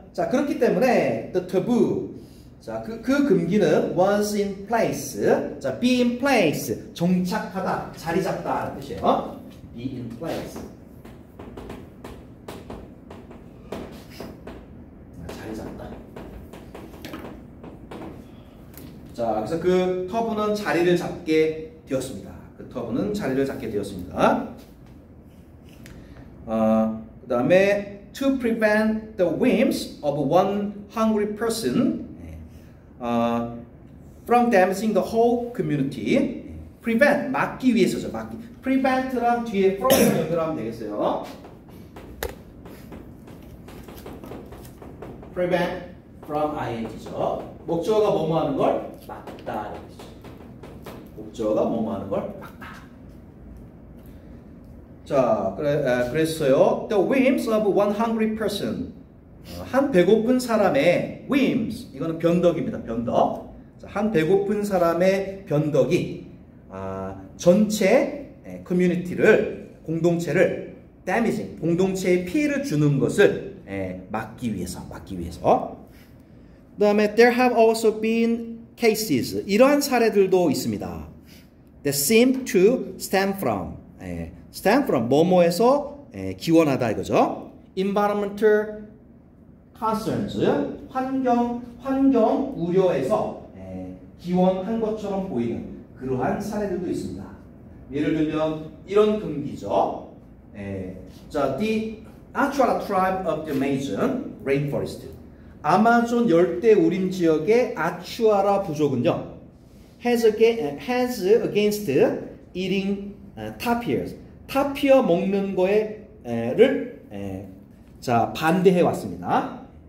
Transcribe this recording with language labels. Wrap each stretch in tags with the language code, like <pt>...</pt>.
<ko>그렇기 때문에</ko> <en>the taboo</en> <ko>그 금기는</ko> <en>was in place be in place</en> <ko>정착하다 자리 잡다 하는 뜻이에요. be in place 자리 잡다. 그래서 그 터브는 자리를 잡게 되었습니다. 그 다음에</ko> <en>to prevent the whims of one hungry person from damaging the whole community.</en> <ko>prevent 막기 위해서죠. prevent랑 뒤에 from을 연결하면 되겠어요.</ko> <en>prevent from ing죠.</en> <ko>목적어가 뭐뭐 하는 걸 막다. 목적어가 뭐뭐 하는 걸 막다. 그랬어요.</ko> <en>The whims of one hungry person.</en> <ko>한 배고픈 사람의 whims. 이거는 변덕입니다. 변덕. 한 배고픈 사람의 변덕이 전체 커뮤니티를 공동체를 damaging 공동체에 피해를 주는 것을 막기 위해서.</ko> <en>그다음에 there have also been cases</en> <ko>이러한 사례들도 있습니다.</ko> <en>that seem to stem from</en> <ko>뭐뭐에서 기원하다 이거죠.</ko> <en>environmental concerns</en> <ko>환경 우려에서 기원한 것처럼 보이는 그러한 사례들도 있습니다. 예를 들면 이런 금기죠.</ko> <en>The Achara tribe of the Amazon rainforest</en> <ko>아마존 열대 우림 지역의 아추아라 부족은요</ko> <en>has against eating tapirs</en> <ko>타피어 먹는 거를 반대해 왔습니다.</ko>